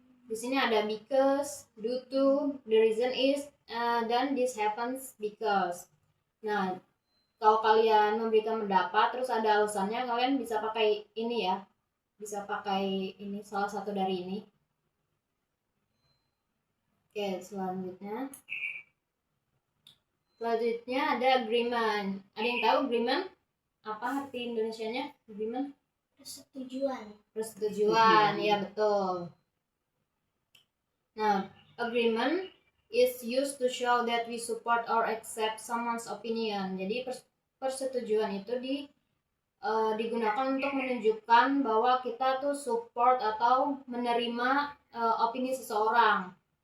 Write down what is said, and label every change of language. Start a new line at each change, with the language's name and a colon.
Indonesian: Di sini ada
English: because, due to, the reason is, dan this happens because.
Indonesian: Nah, kalau kalian memberikan pendapat terus ada alasannya, kalian bisa pakai ini ya. Bisa pakai ini, salah satu dari ini. Oke, selanjutnya ada agreement. Ada yang tahu agreement? Apa arti Indonesianya agreement? Persetujuan, ya betul.
English: Nah, agreement is used to show that we support or accept someone's opinion.
Indonesian: Jadi persetujuan itu digunakan untuk menunjukkan bahwa kita tuh support atau menerima opini seseorang.